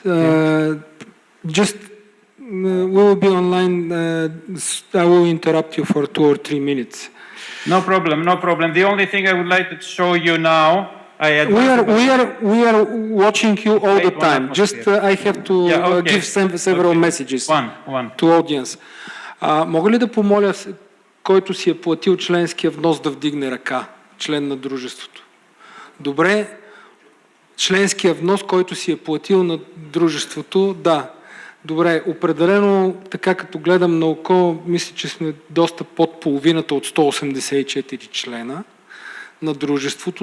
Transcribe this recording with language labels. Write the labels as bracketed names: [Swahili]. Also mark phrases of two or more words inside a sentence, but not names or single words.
[English] Just we will be online. I will interrupt you for 2 or 3 minutes. No problem, no problem. The only thing I would like to show you now, We are watching you all the time. Just I have to give several messages to audience. [Bulgarian] Мога ли да помоля, който си е платил членския внос, да вдигне ръка, член на дружеството? Добре, членския внос, който си е платил на дружеството, да. Добре, определено, така като гледам на око, мисля, че сме доста под половината от 184 члена на дружеството.